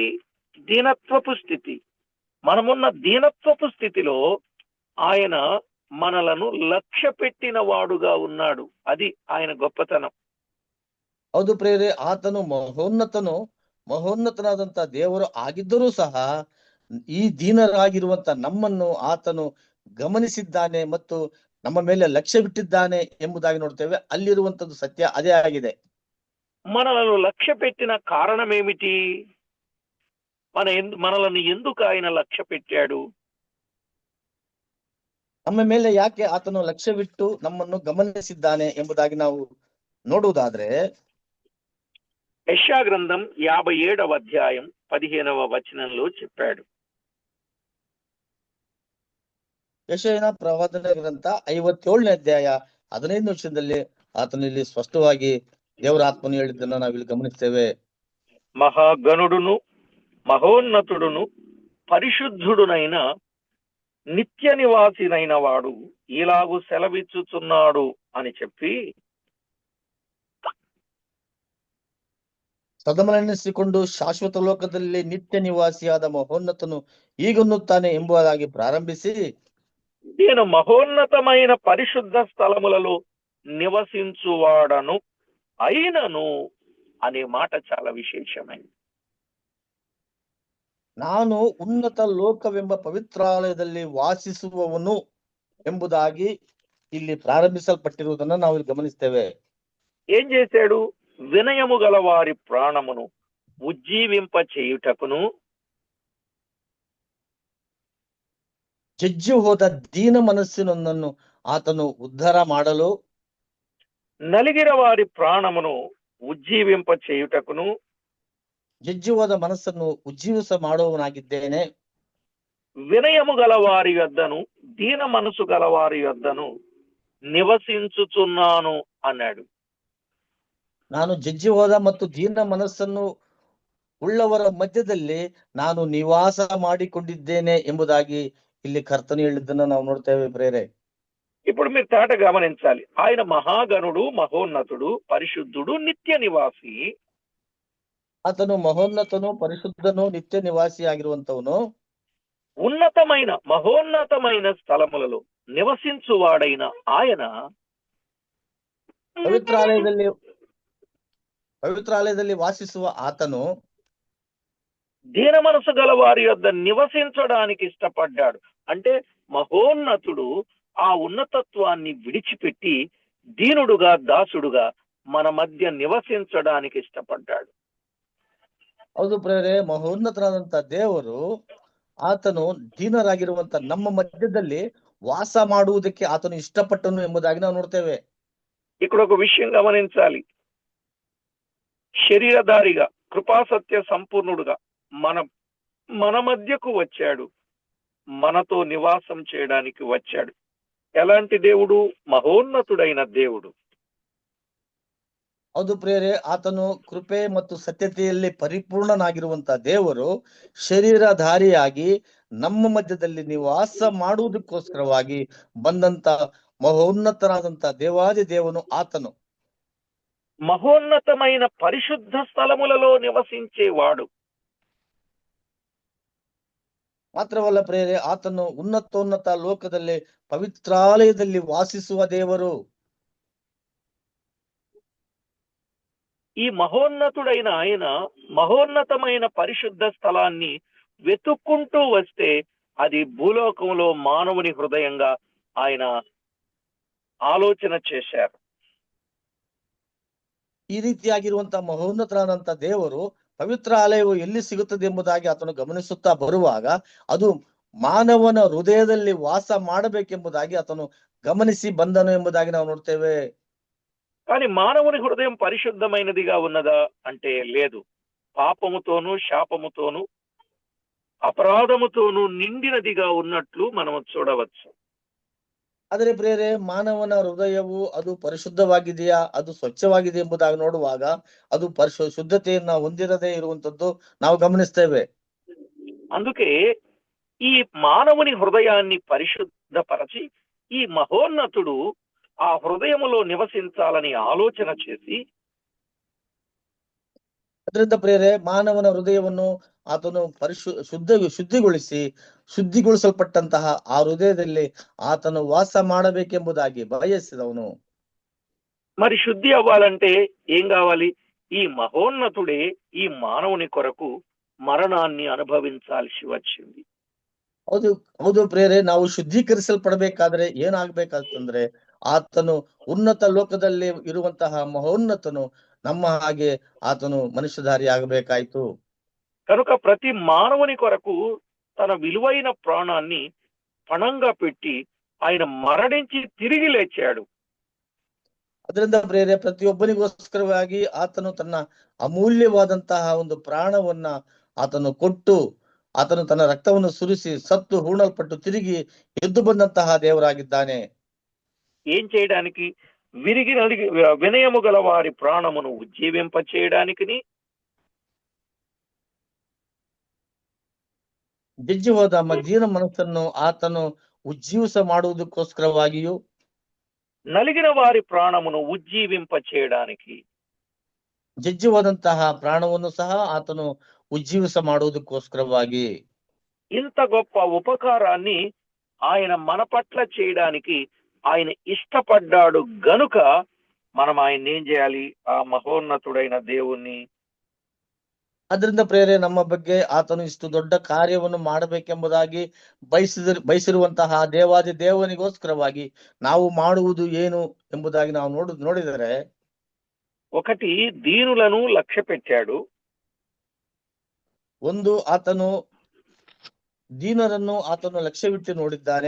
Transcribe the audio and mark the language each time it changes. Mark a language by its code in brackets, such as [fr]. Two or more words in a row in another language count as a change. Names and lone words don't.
[te] దీనత్వపు స్థితి. మనమున్న దీనత్వపు స్థితిలో ఆయన మనలను లక్ష్య పెట్టిన వాడుగా ఉన్నాడు. అది ఆయన గొప్పతనం. [kn] ಹೌದು ಪ್ರೇರೆ, ಆತನು ಮಹೋನ್ನತನಾದಂತ ದೇವರು ಆಗಿದ್ದರೂ ಸಹ ಈ ದೀನರಾಗಿರುವಂತ ನಮ್ಮನ್ನು ಆತನು ಗಮನಿಸಿದ್ದಾನೆ ಮತ್ತು ನಮ್ಮ ಮೇಲೆ ಲಕ್ಷ್ಯ ಬಿಟ್ಟಿದ್ದಾನೆ ಎಂಬುದಾಗಿ ನೋಡ್ತೇವೆ. ಅಲ್ಲಿರುವಂತದ್ದು ಸತ್ಯ ಅದೇ ಆಗಿದೆ. [te] మనలను లక్ష్య పెట్టిన కారణం ఏమిటి? మనలను ఎందుకు ఆయన లక్ష్య పెట్టాడు? [kn] ನಮ್ಮ ಮೇಲೆ ಯಾಕೆ ಆತನು ಲಕ್ಷ್ಯವಿಟ್ಟು ನಮ್ಮನ್ನು ಗಮನಿಸಿದ್ದಾನೆ ಎಂಬುದಾಗಿ ನಾವು ನೋಡುವುದಾದ್ರೆ, [te] యెషయా గ్రంథం 57వ అధ్యాయం 15వ వచనంలో చెప్పాడు. [kn] ಯೆಶಾಯನ ಪ್ರವಾದನೆ ಗ್ರಂಥ 57ನೇ ಅಧ್ಯಾಯ 15ನೇ ವಚನದಲ್ಲಿ ಆತನು ಇಲ್ಲಿ ಸ್ಪಷ್ಟವಾಗಿ ದೇವರ ಆತ್ಮನು ಹೇಳಿದ್ದನ್ನ ನಾವಿಲ್ಲಿ ಗಮನಿಸ್ತೇವೆ. [te] మహాగణుడును మహోన్నతుడును పరిశుద్ధుడునైన నిత్య నివాసినైన వాడు ఇలాగు సెలవిచ్చుచున్నాడు అని చెప్పి, [kn] ಸದಮನೆನಿಸಿಕೊಂಡು ಶಾಶ್ವತ ಲೋಕದಲ್ಲಿ ನಿತ್ಯ ನಿವಾಸಿಯಾದ ಮಹೋನ್ನತನು ಹೀಗನ್ನುತ್ತಾನೆ ಎಂಬುದಾಗಿ ಪ್ರಾರಂಭಿಸಿ, [te] నేను మహోన్నతమైన పరిశుద్ధ స్థలములలో నివసించువాడను అయినను అనే మాట చాలా విశేషమైంది. [kn] ನಾನು ಉನ್ನತ ಲೋಕವೆಂಬ ಪವಿತ್ರಾಲಯದಲ್ಲಿ ವಾಸಿಸುವವನು ಎಂಬುದಾಗಿ ಇಲ್ಲಿ ಪ್ರಾರಂಭಿಸಲ್ಪಟ್ಟಿರುವುದನ್ನು ನಾವು ಇಲ್ಲಿ ಗಮನಿಸ್ತೇವೆ. [te] ఏం చేశాడు? వినయము గల వారి ప్రాణమును ఉజ్జీవింప చేయుటకును, [kn] ಜಜ್ಜಿ ಹೋದ ದೀನ ಮನಸ್ಸಿನೊಂದನ್ನು ಆತನು ಉದ್ಧಾರ ಮಾಡಲು, [te] నలిగిన వారి ప్రాణమును ఉజ్జీవింప చేయుటకును, [kn] ಜಜ್ಜಿ ಹೋದ ಮನಸ್ಸನ್ನು ಉಜ್ಜೀವಿಸ ಮಾಡುವವನಾಗಿದ್ದೇನೆ. [te] వినయము గల వారి యొద్దను దీన మనసు గల వారి యొద్దను నివసించుచున్నాను అన్నాడు. [kn] ನಾನು ಜಜ್ಜಿ ಹೋದ ಮತ್ತು ದೀನ ಮನಸ್ಸನ್ನು ಉಳ್ಳವರ ಮಧ್ಯದಲ್ಲಿ ನಾನು ನಿವಾಸ ಮಾಡಿಕೊಂಡಿದ್ದೇನೆ ಎಂಬುದಾಗಿ ಇಲ್ಲಿ ಕರ್ತನು ಹೇಳಿದ್ದನ್ನು ನಾವು ನೋಡ್ತೇವೆ ಪ್ರೇರೆ. [te] ఇప్పుడు మీరు తాట గమనించాలి. ఆయన మహాగణుడు, మహోన్నతుడు, పరిశుద్ధుడు, నిత్య నివాసి. [kn] ಆತನು ಮಹೋನ್ನತನು, ಪರಿಶುದ್ಧನು, ನಿತ್ಯ ನಿವಾಸಿ ಆಗಿರುವಂತವನು. [te] ఉన్నతమైన మహోన్నతమైన స్థలములలో నివసించువాడైన ఆయన [kn] ಪವಿತ್ರಾಲಯದಲ್ಲಿ ವಾಸಿಸುವ ಆತನು [te] దీన మనసు గల వారి యొద్ద నివసించడానికి ఇష్టపడ్డాడు. అంటే మహోన్నతుడు ఆ ఉన్నతత్వాన్ని విడిచిపెట్టి దీనుడుగా, దాసుడుగా మన మధ్య నివసించడానికి ఇష్టపడ్డాడు. [kn] ಹೌದು ಪ್ರೇರೆ, ಮಹೋನ್ನತರಾದಂತ ದೇವರು ಆತನು ದೀನರಾಗಿರುವಂತ ನಮ್ಮ ಮಧ್ಯದಲ್ಲಿ ವಾಸ ಮಾಡುವುದಕ್ಕೆ ಆತನು ಇಷ್ಟಪಟ್ಟನು ಎಂಬುದಾಗಿ ನಾವು ನೋಡ್ತೇವೆ. [te] ఇక్కడ ఒక విషయం గమనించాలి. శరీరధారిగా, కృపాసత్య సంపూర్ణుడుగా మన మధ్యకు వచ్చాడు, మనతో నివాసం చేయడానికి వచ్చాడు. ఎలాంటి దేవుడు? మహోన్నతుడైన దేవుడు. [kn] ಹೌದು ಪ್ರೇರೆ, ಆತನು ಕೃಪೆ ಮತ್ತು ಸತ್ಯತೆಯಲ್ಲಿ ಪರಿಪೂರ್ಣನಾಗಿರುವಂತ ದೇವರು ಶರೀರಧಾರಿಯಾಗಿ ನಮ್ಮ ಮಧ್ಯದಲ್ಲಿ ನಿವಾಸ ಮಾಡುವುದಕ್ಕೋಸ್ಕರವಾಗಿ ಬಂದಂತ ಮಹೋನ್ನತನಾದಂತ ದೇವಾದಿ ದೇವನು ಆತನು. [te] మహోన్నతమైన పరిశుద్ధ స్థలములలో నివసించేవాడు. [kn] ಮಾತ್ರವಲ್ಲ ಪ್ರೇರೆ, ಆತನು ಉನ್ನತೋನ್ನತ ಲೋಕದಲ್ಲಿ ಪವಿತ್ರಾಲಯದಲ್ಲಿ ವಾಸಿಸುವ ದೇವರು. [te] ఈ మహోన్నతుడైన ఆయన మహోన్నతమైన పరిశుద్ధ స్థలాన్ని వెతుక్కుంటూ వస్తే అది భూలోకంలో మానవుని హృదయంగా ఆయన ఆలోచన చేశారు. [kn] ಈ ರೀತಿಯಾಗಿರುವಂತ ಮಹೋನ್ನತರಾದಂತ ದೇವರು ಪವಿತ್ರ ಆಲಯವು ಎಲ್ಲಿ ಸಿಗುತ್ತದೆ ಎಂಬುದಾಗಿ ಆತನು ಗಮನಿಸುತ್ತಾ ಬರುವಾಗ ಅದು ಮಾನವನ ಹೃದಯದಲ್ಲಿ ವಾಸ ಮಾಡಬೇಕೆಂಬುದಾಗಿ ಆತನು ಗಮನಿಸಿ ಬಂದನು ಎಂಬುದಾಗಿ ನಾವು ನೋಡ್ತೇವೆ. [te] కానీ మానవుని హృదయం పరిశుద్ధమైనదిగా ఉన్నదా అంటే లేదు. పాపముతోనూ, శాపముతోనూ, అపరాధముతోనూ నిండినదిగా ఉన్నట్లు మనం చూడవచ్చు. [kn] ಆದರೆ ಪ್ರೇರೆ, ಮಾನವನ ಹೃದಯವು ಅದು ಪರಿಶುದ್ಧವಾಗಿದೆಯಾ, ಅದು ಸ್ವಚ್ಛವಾಗಿದೆ ಎಂಬುದಾಗಿ ನೋಡುವಾಗ ಅದು ಶುದ್ಧತೆಯನ್ನ ಹೊಂದಿರದೇ ಇರುವಂತದ್ದು ನಾವು ಗಮನಿಸ್ತೇವೆ. [te] అందుకే ఈ మానవుని హృదయాన్ని పరిశుద్ధపరచి ఈ మహోన్నతుడు ఆ హృదయములో నివసించాలని ఆలోచన చేసి, [kn] ಅದರಿಂದ ಪ್ರೇರೆ, ಮಾನವನ ಹೃದಯವನ್ನು ಆತನು ಶುದ್ಧಿಗೊಳಿಸಲ್ಪಟ್ಟಂತಹ ಆ ಹೃದಯದಲ್ಲಿ ಆತನು ವಾಸ ಮಾಡಬೇಕೆಂಬುದಾಗಿ ಬಯಸಿದವನು. [te] మరి శుద్ధి అవ్వాలంటే ఏం కావాలి? ఈ మహోన్నతుడే ఈ మానవుని కొరకు మరణాన్ని అనుభవించాల్సి వచ్చింది. [kn] ಹೌದು ಪ್ರೇರೆ, ನಾವು ಶುದ್ಧೀಕರಿಸಲ್ಪಡಬೇಕಾದ್ರೆ ಏನಾಗ್ಬೇಕಾಗ್ತಂದ್ರೆ ಆತನು ಉನ್ನತ ಲೋಕದಲ್ಲಿ ಇರುವಂತಹ ಮಹೋನ್ನತನು ನಮ್ಮ ಹಾಗೆ ಆತನು ಮನುಷ್ಯಧಾರಿ ಆಗಬೇಕಾಯ್ತು. [te] కనుక ప్రతి మానవుని కొరకు తన విలువైన ప్రాణాన్ని పణంగా పెట్టి ఆయన మరణించి తిరిగి లేచాడు. [kn] ಅದರಿಂದ ಪ್ರೇರೆ, ಪ್ರತಿಯೊಬ್ಬನಿಗೋಸ್ಕರವಾಗಿ ಆತನು ತನ್ನ ಅಮೂಲ್ಯವಾದಂತಹ ಒಂದು ಪ್ರಾಣವನ್ನ ಆತನು ಕೊಟ್ಟು ಆತನು ತನ್ನ ರಕ್ತವನ್ನು ಸುರಿಸಿ ಸತ್ತು ಹೂಣಲ್ಪಟ್ಟು ತಿರುಗಿ ಎದ್ದು ಬಂದಂತಹ ದೇವರಾಗಿದ್ದಾನೆ. [te] ఏం చేయడానికి? విరిగి నలిగి వినయము గల వారి ప్రాణమును ఉజ్జీవింప చేయడానికి, [kn] ಜಜ್ಜಿ ಹೋದ ಮಧ್ಯನ ಮನಸ್ಸನ್ನು ಆತನು ಉಜ್ಜೀವಿಸ ಮಾಡುವುದಕ್ಕೋಸ್ಕರವಾಗಿಯೂ, [te] నలిగిన వారి ప్రాణమును ఉజ్జీవింప చేయడానికి, [kn] ಜಜ್ಜಿ ಹೋದಂತಹ ಪ್ರಾಣವನ್ನು ಸಹ ಆತನು ಉಜ್ಜೀವಿಸ ಮಾಡುವುದಕ್ಕೋಸ್ಕರವಾಗಿ, [te] ఇంత గొప్ప ఉపకారాన్ని ఆయన మన పట్ల చేయడానికి ఆయన ఇష్టపడ్డాడు గనుక మనం ఆయన ఏం చేయాలి? ఆ మహోన్నతుడైన దేవుణ్ణి [kn] ಅದರಿಂದ ಪ್ರೇರೆ ನಮ್ಮ ಬಗ್ಗೆ ಆತನು ಇಷ್ಟು ದೊಡ್ಡ ಕಾರ್ಯವನ್ನು ಮಾಡಬೇಕೆಂಬುದಾಗಿ ಬಯಸಿರುವಂತಹ ದೇವಾದಿ ದೇವನಿಗೋಸ್ಕರವಾಗಿ ನಾವು ಮಾಡುವುದು ಏನು ಎಂಬುದಾಗಿ ನಾವು ನೋಡಿದರೆ [te] ఒకటి దీనులను లక్ష్య పెట్టాడు. [kn] ಒಂದು, ಆತನು ದೀನರನ್ನು ಆತನು ಲಕ್ಷ್ಯವಿಟ್ಟು ನೋಡಿದ್ದಾನೆ.